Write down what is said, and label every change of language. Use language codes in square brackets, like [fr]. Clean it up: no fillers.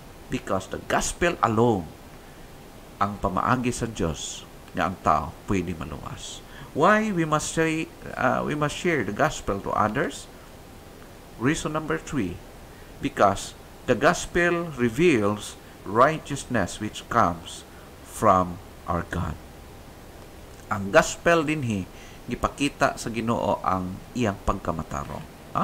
[en] Because the gospel alone [ceb] ang pamaagi sa Dios nga ang tao pwede maluwas. [en] Why we must share the gospel to others? Reason number 3, because the gospel reveals righteousness which comes from our God. [ceb] Ang gospel dinhi gipakita sa Ginoo ang iyang pagkamatarong.